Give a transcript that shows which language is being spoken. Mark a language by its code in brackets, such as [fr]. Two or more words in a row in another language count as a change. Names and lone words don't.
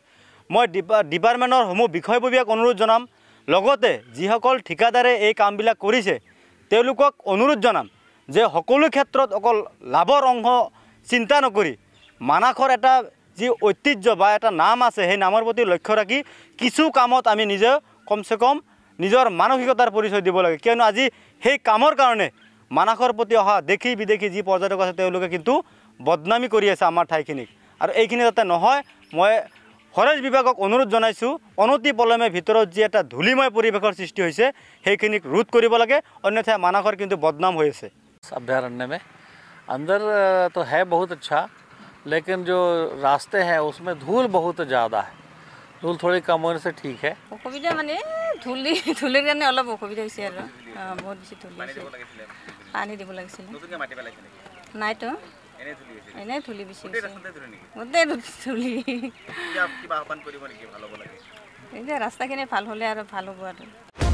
[as] মই ডিপাৰ্টমেণ্টৰ সমূহ বিষয়ববীয়াক অনুৰোধ জনাম, লগতে যিসকল ঠিকাদাৰে এই কামবিলাক কৰিছে তেওঁলোকক অনুৰোধ জনাম যে সকলো ক্ষেত্ৰত অকল লাভৰ অংশ চিন্তা নকৰি মানাহৰ এটা যি ঐতিহ্য বা এটা নাম আছে, সেই নামৰ প্ৰতি লক্ষ্য ৰাখি কিছু কামত আমি নিজে কমচে কম নিজৰ মানসিকতাৰ পৰিচয় দিব লাগে, কিয়নো আজি সেই কামৰ কাৰণে মানাহৰ প্ৰতি অহা দেশী বিদেশী যি পৰ্যটক আছে তেওঁলোকে কিন্তু বদনামী কৰি আছে আমাৰ ঠাইখিনিক। আৰু এইখিনি যাতে নহয়, মই ফৰেষ্ট বিভাগক অনুৰোধ জনাইছোঁ অনতি পলমে ভিতৰত যি এটা ধূলিময় পৰিৱেশৰ সৃষ্টি হৈছে সেইখিনিক ৰোধ কৰিব লাগে, অন্যথা মানাহৰ কিন্তু বদনাম হৈ আছে। [hi] अभयारण्य में अंदर तो है बहुत अच्छा, लेकिन जो रास्ते हैं उसमें धूल बहुत ज़्यादा है। धूल थोड़ी कम होने से ठीक है। [as] অসুবিধা মানে ধূলিৰ কাৰণে অলপ অসুবিধা হৈছে আৰু বহুত বেছি ধূলি হৈছে। পানী দিব লাগিছিল, নাইতো এনেই ধূলি বেছি গোটেই ধূলি। এতিয়া ৰাস্তাখিনি ভাল হ'লে আৰু ভাল হ'ব আৰু